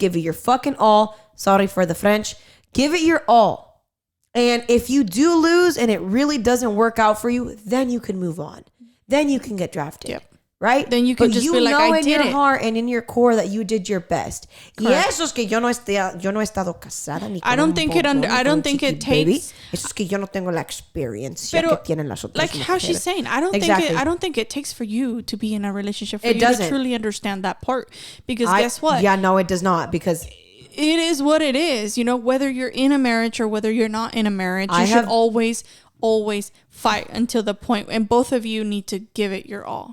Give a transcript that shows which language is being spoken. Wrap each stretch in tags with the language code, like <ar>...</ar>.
<en>Give it your fucking all. Sorry for the French. Give it your all. And if you do lose and it really doesn't work out for you, then you can move on. Then you can get drafted. Yep. Right? Then you can just be like, I did it. You know in your heart and in your core that you did your best. Correct.</en> <es>Y eso es que yo no he estado casada ni con</es> <en>I don't think it takes... Baby.</en> <es>Eso es que yo no tengo la experiencia que tienen las otras like mujeres.</es> <en>How she's saying, I don't think it takes for you to be in a relationship for you to truly understand that part. Because guess what? Yeah, no, it does not. Because it is what it is. You know, whether you're in a marriage or whether you're not in a marriage, you should always fight until the point, and both of you need to give it your all.</en>